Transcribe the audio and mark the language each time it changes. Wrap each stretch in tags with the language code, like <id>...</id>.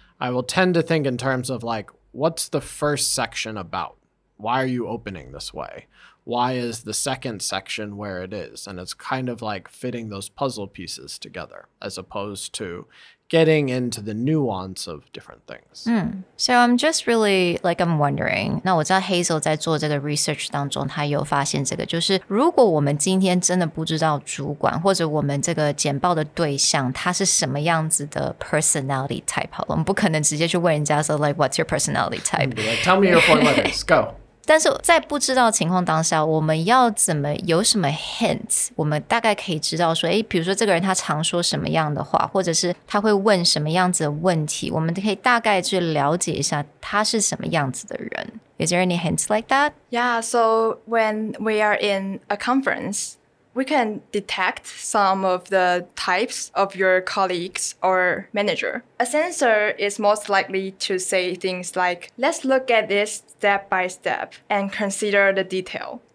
<en>I will tend to think in terms of like, what's the first section about? Why are you opening this way? Why is the second section where it is? And it's kind of like fitting those puzzle pieces together as opposed to getting into the nuance of different things. So I'm just really I'm wondering.</en> <zh>那我知道 Hazel 在做这个 research 当中，他有发现这个，就是如果我们今天真的不知道主管或者我们这个简报的对象他是什么样子的 personality type 好了，我们不可能直接去问人家说</zh> <en>what's your personality type? Tell me your 4 letters. Go.</en> <zh>但是在不知道的情况当下，我们要怎么有什么 hints， 我们大概可以知道说，比如说这个人他常说什么样的话，或者是他会问什么样子的问题，我们可以大概去了解一下他是什么样子的人。</zh> <en>Is there any hints like that? Yeah, so when we are in a conference, we can detect some of the types of your colleagues or manager. A sensor is most likely to say things like, let's look at this step by step and consider the detail.</en>